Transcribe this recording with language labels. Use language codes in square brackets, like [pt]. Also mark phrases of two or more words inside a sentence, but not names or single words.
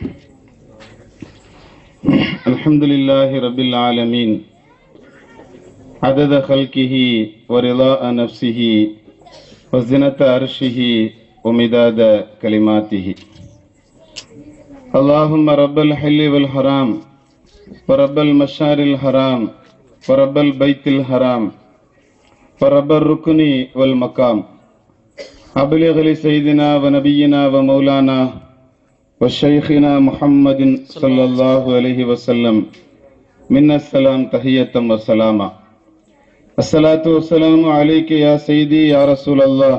[ar] الحمد لله رب العالمين عدد خلقه ورضا نفسه وزنة عرشه ومداد كلماته. اللهم رب الحل والحرام ورب المشاعر الحرام ورب البيت الحرام ورب الركن والمقام أبلغ لسيدنا ونبينا ومولانا وشيخنا محمد صلى الله عليه وسلم منا السلام تحية وسلاما. الصلاة والسلام عليك يا سيدي يا رسول الله.